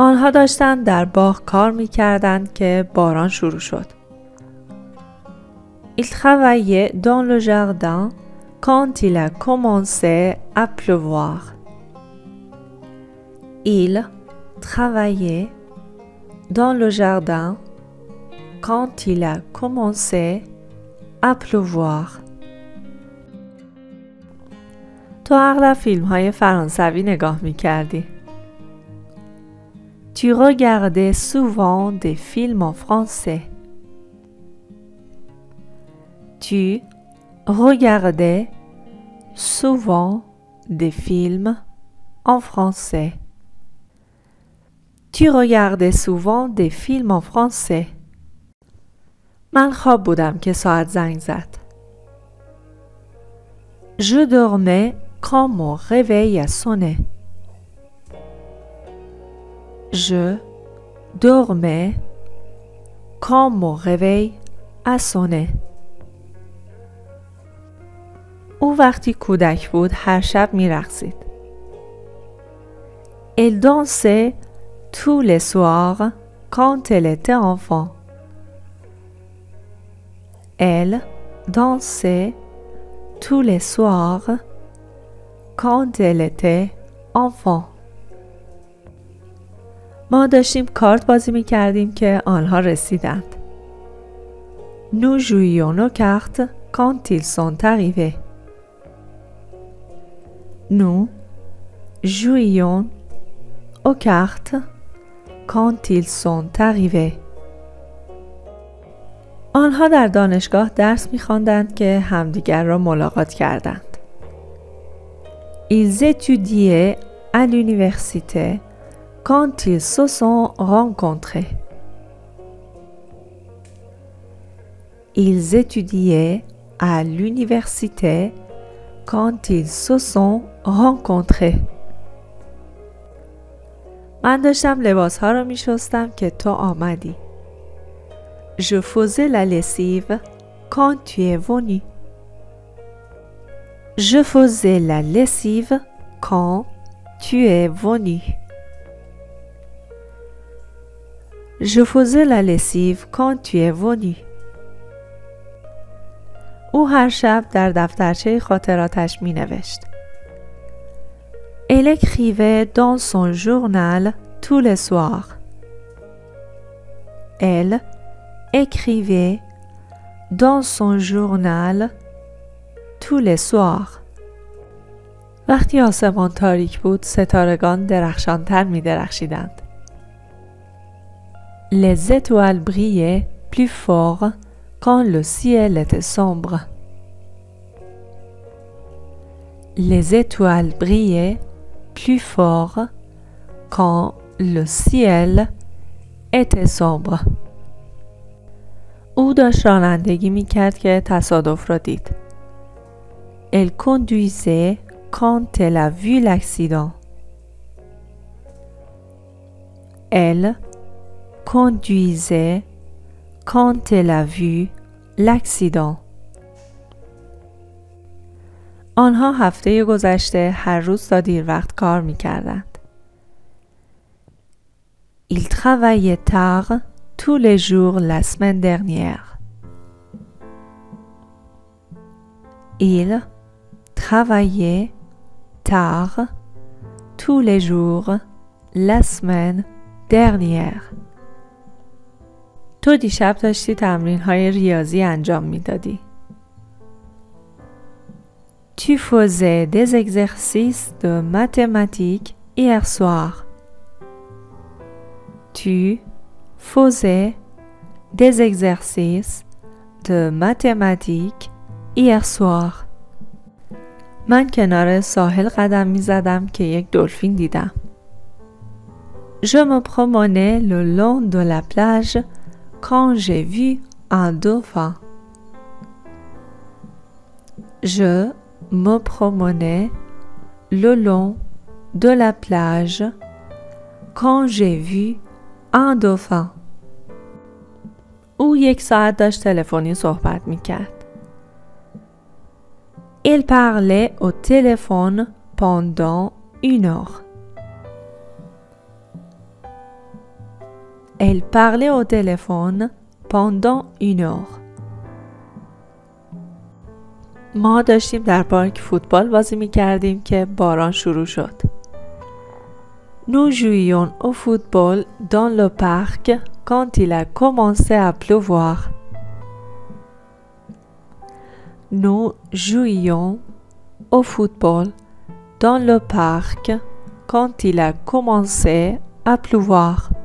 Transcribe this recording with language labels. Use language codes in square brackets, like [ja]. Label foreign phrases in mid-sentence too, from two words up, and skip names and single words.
[fa] آنها داشتند در باغ کار می کردند که باران شروع شد. [fr] Il travaillait dans le jardin quand il a commencé à pleuvoir. Il travaillait dans le jardin quand il a commencé à pleuvoir. [fa] تو اغلب فیلم های فرانسوی نگاه می کردی. [fr] Tu regardais souvent des films en français. Tu regardais souvent des films en français. Tu regardais souvent des films en français. [fa] من خواب بودم که ساعت زنگ زد. [fr] Je dormais quand mon réveil a sonné. Je dormais quand mon réveil a sonné. [fa] او وقتی کودک بود هر شب می رقصید. [fr] Elle dansait tous les soirs quand elle était enfant. Elle dansait tous les soirs quand elle était enfant. [fa] ما داشتیم کارت بازی می کردیم که آنها رسیدند. [fr] Nous jouions nos cartes quand ils sont arrivés. Nous jouions aux cartes quand ils sont arrivés. [fa] آنها در دانشگاه درس می‌خواندند که همدیگر را ملاقات کردند. [fr] Ils étudiaient à l'université quand ils se sont rencontrés. Ils étudiaient à l'université quand ils se sont rencontrés. [fa] من داشتم لباسها را می شستم که تو آمدی. [fr] Je faisais la lessive quand tu es venu. Je faisais la lessive quand tu es venu. Je faisais la lessive quand tu es venu. [fa] او هر شب در دفترچه خاطراتش می نوشت. [fr] Elle écrivait dans son journal tous les soirs. Elle écrivait dans son journal tous les soirs. [fa] وقتی آسمان تاریک بود ستارگان درخشانتر می درخشیدند. [fr] Les étoiles brillaient plus fort quand le ciel était sombre. Les étoiles brillaient plus fort quand le ciel était sombre. [fa] او داشت رانندگی می‌کرد که تصادف را دید. [fr] Elle conduisait quand elle a vu l'accident. Elle conduisait quand elle a vu l'accident. [fa] آنها هفته گذشته هر روز تا دیر وقت کار می‌کردند. [fr] Ils travaillaient tard tous les jours la semaine dernière. Ils travaillaient tard tous les jours la semaine dernière. [fa] تو دیشب داشتی تمرین‌های ریاضی انجام می‌دادی. [fr] Tu faisais des exercices de mathématiques hier soir. Tu faisais des exercices de mathématiques hier soir. [fa] من کنار ساحل قدم می زدم که یک دلفین دیدم. [fr] Je me promenais le long de la plage quand j'ai vu un dauphin. Je me promenais le long de la plage quand j'ai vu un dauphin. [fa] او 1 ساعت داشت تلفنی صحبت میکرد. [fr] Il parlait au téléphone pendant 1 heure. Elle parlait au téléphone pendant 1 heure. [fa] ما داشتیم در پارک فوتبال بازی می کردیم که باران شروع شد. [fr] Nous jouions au football dans le parc quand il a commencé à pleuvoir. Nous jouions au football dans le parc quand il a commencé à pleuvoir.